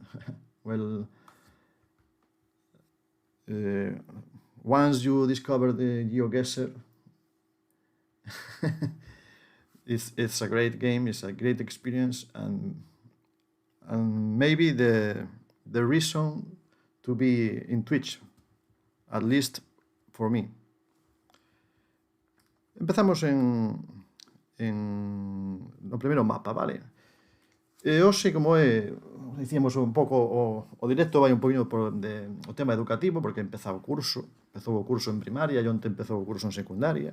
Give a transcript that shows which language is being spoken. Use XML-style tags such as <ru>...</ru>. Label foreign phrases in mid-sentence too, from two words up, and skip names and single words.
<en>Well, once you discover the GeoGuessr, it's a great game. It's a great experience, and maybe the reason to be in Twitch, at least for me.</en> <gl>Empezamos no primeiro mapa, vale? E hoxe, como dicíamos un pouco, o directo vai un poquinho o tema educativo, porque empezou o curso en primaria e onte empezou o curso en secundaria.</gl>